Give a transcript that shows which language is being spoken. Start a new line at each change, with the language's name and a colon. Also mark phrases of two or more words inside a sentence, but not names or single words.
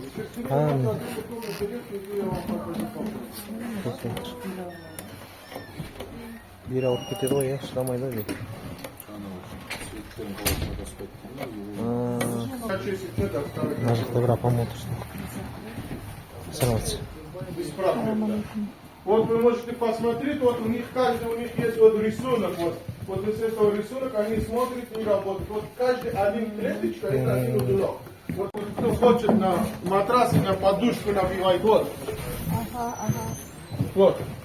Kazakh: Бері алып кетеді ғой, шыдамайды ғой. Мына жақта бір апам отырсын. Саламатсыз.
Russian: Вот вы можете посмотреть, вот у них есть вот рисунок, вот из этого рисунка они смотрят и работают. Вот каждый один клеточка это один узелок. Вот кто хочет на матрас и на подушку набивает, вот. Вот.